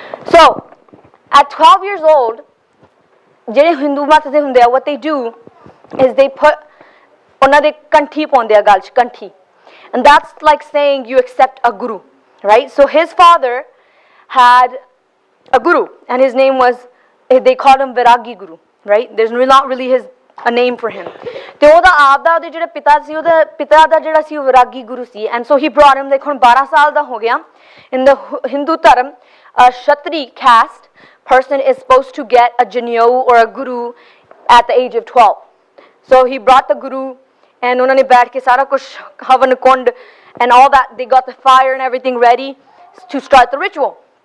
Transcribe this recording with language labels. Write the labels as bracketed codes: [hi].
[en] So, at 12 years old, what they do is they put [pa] kanthi paunde gal ch kanthi. [en] And that's like saying you accept a guru, right? So his father had a guru, and his name was, they called him Viragi Guru, right? There's not really a name for him. [pa] ਤੇ ਉਹਦਾ ਆਪ ਦਾ ਉਹਦੇ ਜਿਹੜਾ ਪਿਤਾ ਸੀ, ਉਹਦਾ ਪਿਤਾ ਦਾ ਜਿਹੜਾ ਸੀ ਉਹ ਵਿਰਾਗੀ ਗੁਰੂ ਸੀ. [en] And so he brought him, [pa] ਦੇਖੋ ਹੁਣ 12 ਸਾਲ ਦਾ ਹੋ ਗਿਆ. [en] In the Hindu dharma, a Kshatri caste person is supposed to get a Janyo or a guru at the age of 12. So he brought the guru, and [pa] ਉਹਨਾਂ ਨੇ ਬੈਠ ਕੇ ਸਾਰਾ ਕੁਝ ਹਵਨ ਕੁੰਡ [en] and all that, they got the fire and everything ready to start the ritual.